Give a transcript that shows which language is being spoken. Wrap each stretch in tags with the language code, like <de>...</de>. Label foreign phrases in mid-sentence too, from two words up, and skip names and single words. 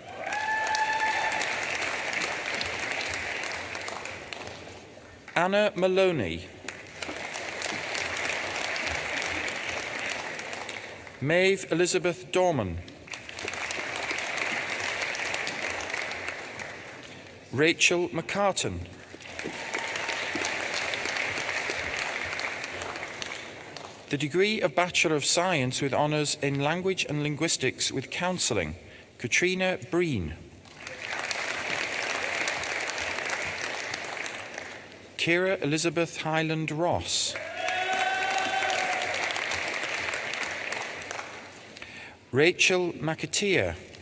<en>Anna Maloney. Maeve Elizabeth Dorman. Rachel McCartan. The degree of Bachelor of Science with Honours in Language and Linguistics with Counselling, Katrina Breen. Kira Elizabeth Highland Ross. Rachel McAteer.</en>